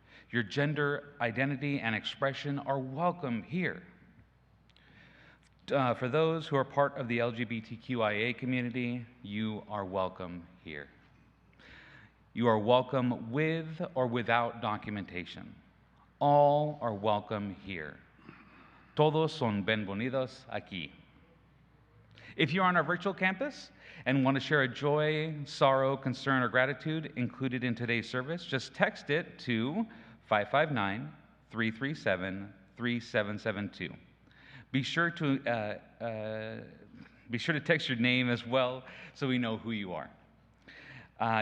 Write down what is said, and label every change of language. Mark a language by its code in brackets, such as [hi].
[en] Your gender identity and expression are welcome here. For those who are part of the LGBTQIA community, you are welcome here. You are welcome with or without documentation. All are welcome here. [es] Todos son bienvenidos aquí. [en] If you're on our virtual campus and want to share a joy, sorrow, concern, or gratitude included in today's service, just text it to 559-337-3772. Be sure to text your name as well so we know who you are.